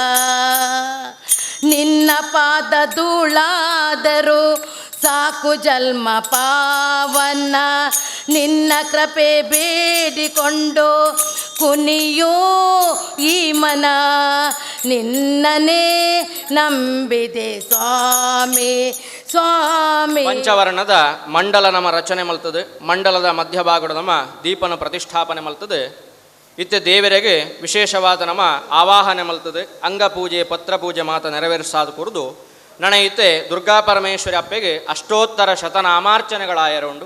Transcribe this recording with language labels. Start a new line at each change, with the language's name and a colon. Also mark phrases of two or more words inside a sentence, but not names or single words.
Kannada: ನಿನ್ನ ಪಾದ ಧೂಳಾದರೂ ಸಾಕು ಜನ್ಮ ಪಾವನ, ನಿನ್ನ ಕೃಪೆ ಬೇಡಿಕೊಂಡು ಕುನಿಯೋ ಈ ಮನ. ನಿನ್ನನೇ ನಂಬಿದೆ ಸ್ವಾಮಿ ಸ್ವಾಮಿ.
Tulu: ಪಂಚವರ್ಣದ ಮಂಡಲ ನಮ್ಮ ರಚನೆ ಮಲ್ತದೆ, ಮಂಡಲದ ಮಧ್ಯಭಾಗದ ನಮ್ಮ ದೀಪನ ಪ್ರತಿಷ್ಠಾಪನೆ ಮಲ್ತದೆ. ಇತ್ತೆ ದೇವರಿಗೆ ವಿಶೇಷವಾದ ನಮ್ಮ ಆವಾಹನೆ ಮಲ್ತದೆ. ಅಂಗಪೂಜೆ ಪತ್ರಪೂಜೆ ಮಾತ ನೆರವೇರಿಸಾದ ಕುರಿದು ನನೈತೆ ದುರ್ಗಾ ಪರಮೇಶ್ವರಿ ಅಪ್ಪೆಗೆ ಅಷ್ಟೋತ್ತರ ಶತನಾಮಾರ್ಚನೆಗಳಾಯರುಂಡು.